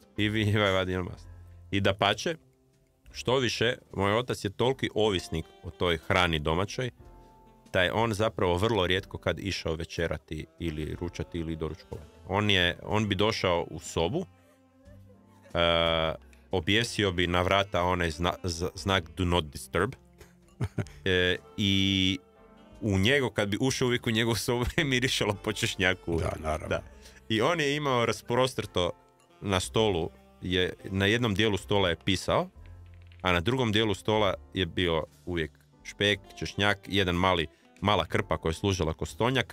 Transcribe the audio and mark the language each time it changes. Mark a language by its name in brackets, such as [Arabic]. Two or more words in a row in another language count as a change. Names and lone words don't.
[Croatian] I dapače, što više, moj otac je toliki ovisnik o toj hrani domaćoj, da je on zapravo vrlo rijetko kad išao večerati ili ručati ili doručkovati. On bi došao u sobu, objesio bi na vrata onaj znak [English] do not disturb [Croatian] i u njego, kad bi ušao uvijek u njegovu sobu, je mirišalo po češnjaku. Da, naravno. Da. I on je imao rasprostrto na stolu, na jednom dijelu stola je pisao, a na drugom dijelu stola je bio uvijek špek, češnjak, jedan mala krpa koja je služila ko stonjak.